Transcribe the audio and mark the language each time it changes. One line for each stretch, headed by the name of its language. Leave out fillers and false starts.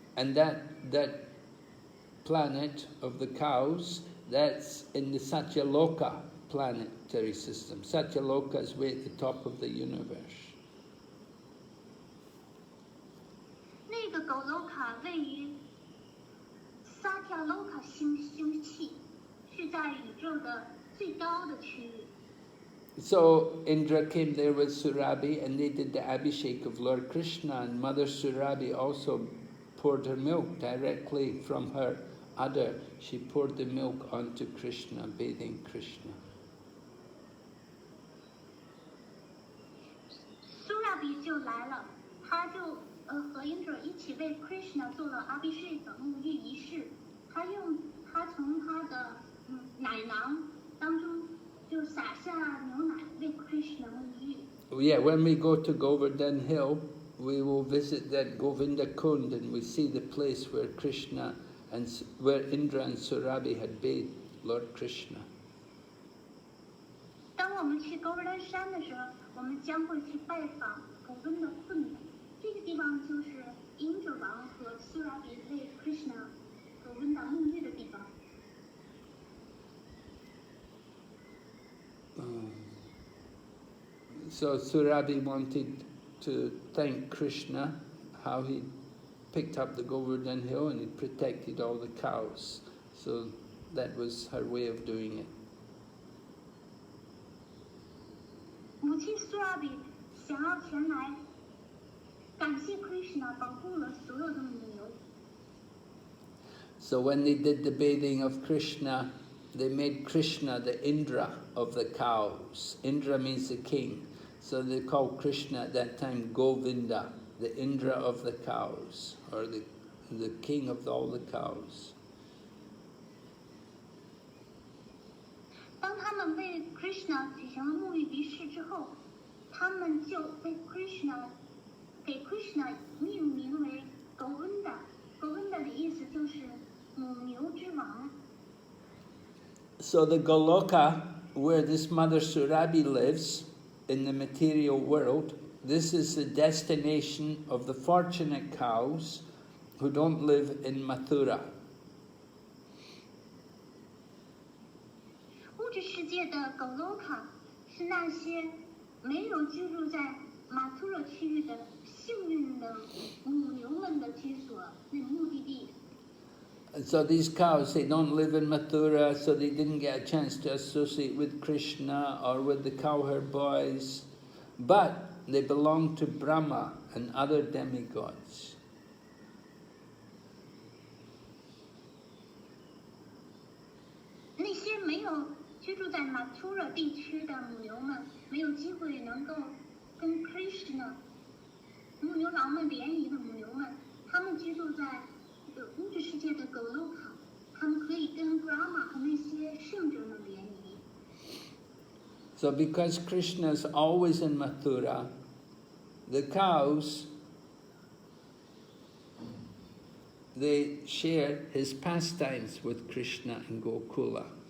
English: And that planet of the cows, that's in the Satyaloka planetary system. Satyaloka is way at the top of the universe.
Chinese: 那个 Goloka 位于 Satyaloka 星系，是在宇宙的最高的区域。
English: So Indra came there with Surabhi and they did the Abhishek of Lord Krishna, and Mother Surabhi also poured her milk directly from her udder. She poured the milk onto Krishna, bathing Krishna.
Chinese: Surabhi 就来了，他就和英者一起为 Krishna 做了 Abhishek 沐浴仪式。他从他的奶囊当中就洒下牛奶为 Krishna 沐浴。
English: Yeah, when we go to Govardhan Hill, we will visit that Govinda Kund and we see the place where Krishna and where Indra and Surabhi had bathed Lord Krishna.
Chinese: 当我们去勾丹山的时候，我们将会去拜访Govinda Kund。这个地方就是英者王和 Surabhi 为 Krishna Govinda 沐浴的地方。
English: So Surabhi wanted to thank Krishna, how he picked up the Govardhan Hill and he protected all the cows. So that was her way of doing it.
Chinese: 母亲 Surabhi 想要前来感谢 Krishna 保护了所有的母牛。
English: So when they did the bathing of Krishna, they made Krishna the Indra of the cows. Indra means the king. So they called Krishna at that time Govinda, the Indra of the cows, or the king of all the cows.
Chinese: 当他们为 Krishna 举行了沐浴仪式之后，他们就为 给 Krishna 命名为 Govinda。Govinda 的意思就是母牛之王。
English: So the Goloka, where this Mother Surabhi lives, in the material world, this is the destination of the fortunate cows who don't live in Mathura.
Chinese: 物界的 Goloka 是那些没有居住在马图勒区域的幸运的母牛们的居所，那目的地。
English: So these cows, they don't live in Mathura, so they didn't get a chance to associate with Krishna or with the cowherd boys, but they belong to Brahma and other demigods.
Chinese: 那些没有居住在马图勒地区的母牛们，没有机会能够跟 Krishna 母牛郎们联谊的母牛们，他们居住在这个物质世界的 Goloka， 他们可以跟 Brahma 和那些圣者们联谊。
English: So because Krishna is always in Mathura, the cows, they share his pastimes with Krishna in Gokula.